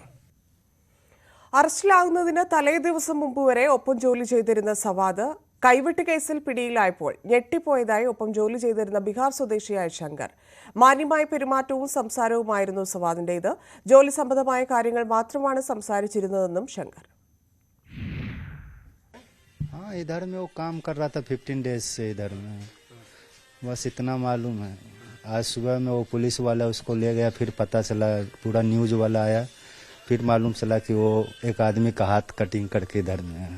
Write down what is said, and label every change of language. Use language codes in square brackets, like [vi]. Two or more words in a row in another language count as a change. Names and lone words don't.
[ml] അറസ്റ്റിലാകുന്നതിന് തലേ ദിവസം മുമ്പ് വരെ ഒപ്പം ജോലി ചെയ്തിരുന്ന സവാദ് കൈവെട്ട് കേസിൽ പിടിയിലായപ്പോൾ ഞെട്ടിപ്പോയതായി ഒപ്പം ജോലി ചെയ്തിരുന്ന ബീഹാർ സ്വദേശിയായ ശങ്കർ. മാന്യമായ പെരുമാറ്റവും സംസാരവുമായിരുന്നു സവാദിന്റേത്. ജോലി സംബന്ധമായ കാര്യങ്ങൾ മാത്രമാണ് സംസാരിച്ചിരുന്നതെന്നും ശങ്കർ. [hi] हाँ, इधर में वो काम कर रहा था 15 डेज से इधर में, बस इतना मालूम है. आज सुबह में वो पुलिस वाला उसको ले गया, फिर पता चला, पूरा न्यूज वाला आया, फिर मालूम चला कि वो एक आदमी का हाथ कटिंग करके इधर में है.